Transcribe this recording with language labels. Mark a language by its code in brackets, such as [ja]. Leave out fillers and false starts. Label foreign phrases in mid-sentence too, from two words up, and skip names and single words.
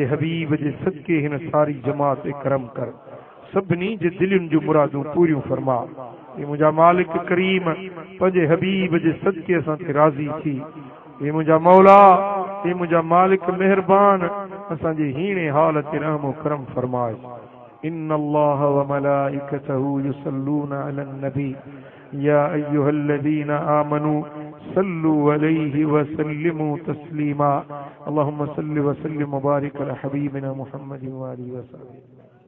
[sd] हबीब जे सदके हिन सारी जमात ते करम कर सभिनी जे दिलनि जूं मुरादूं पूरियूं फरमा ये मुंहिंजा मालिक करीम पंहिंजे हबीब जे सदके असां ते राज़ी थी ये मुंहिंजा मौला ये मुंहिंजा मालिक मेहरबान असांजे हीणे हाल ते रहम करम फरमाए [ar] إن الله وملائكته يصلون على النبي يا أيها الذين آمنوا صلوا عليه وسلموا تسليما اللهم صل وسلم وبارك على حبيبنا محمد وآله وسلم.